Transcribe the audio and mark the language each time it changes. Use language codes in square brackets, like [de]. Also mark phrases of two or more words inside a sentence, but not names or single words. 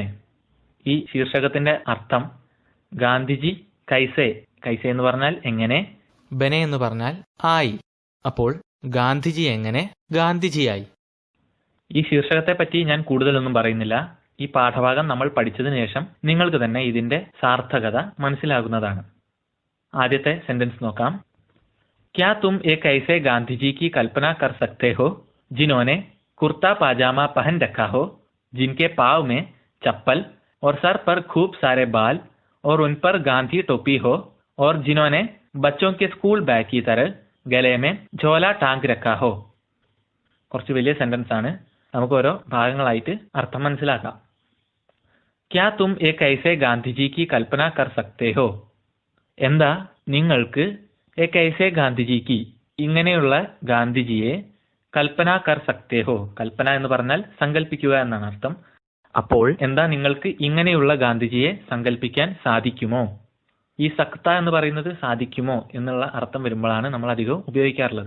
[ml] ഈ ശീർഷകത്തിന്റെ അർത്ഥം ഗാന്ധിജി കൈസേ, കൈസേ എന്ന് പറഞ്ഞാൽ എങ്ങനെ, ബനെ എന്ന് പറഞ്ഞാൽ ആയി. അപ്പോൾ ഗാന്ധിജി എങ്ങനെ ഗാന്ധിജിയായി. ഈ ശീർഷകത്തെ പറ്റി ഞാൻ കൂടുതലൊന്നും പറയുന്നില്ല. ഈ പാഠഭാഗം നമ്മൾ പഠിച്ചതിന് ശേഷം നിങ്ങൾക്ക് തന്നെ ഇതിന്റെ സാർത്ഥകത മനസ്സിലാകുന്നതാണ്. ആദ്യത്തെ സെന്റൻസ് നോക്കാം. [hi] क्या तुम एक ऐसे गांधी जी की कल्पना कर सकते हो जिन्होंने कुर्ता पाजामा पहन रखा हो, जिनके पाँव में चप्पल और सर पर खूब सारे बाल और उन पर गांधी टोपी हो, और जिन्होंने बच्चों के स्कूल बैग की तरह गले में झोला टांग रखा हो. [ml] കുറച്ച് വലിയ സെന്റൻസ് ആണ്. നമുക്ക് ഓരോ ഭാഗങ്ങളായിട്ട് അർത്ഥം മനസ്സിലാക്കാം. [hi] क्या तुम एक ऐसे गांधी जी की कल्पना कर सकते हो. [ml] എന്താ നിങ്ങൾക്ക് [hi] एक ऐसे गांधीजी की, [ml] ഇങ്ങനെയുള്ള ഗാന്ധിജിയെ [hi] कल्पना कर सकते हो, [ml] കൽപ്പന എന്ന് പറഞ്ഞാൽ സങ്കല്പിക്കുക എന്നാണ് അർത്ഥം. അപ്പോൾ എന്താ നിങ്ങൾക്ക് ഇങ്ങനെയുള്ള ഗാന്ധിജിയെ സങ്കല്പിക്കാൻ സാധിക്കുമോ. ഈ സക്ത എന്ന് പറയുന്നത് സാധിക്കുമോ എന്നുള്ള അർത്ഥം വരുമ്പോഴാണ് നമ്മൾ അധികം ഉപയോഗിക്കാറുള്ളത്.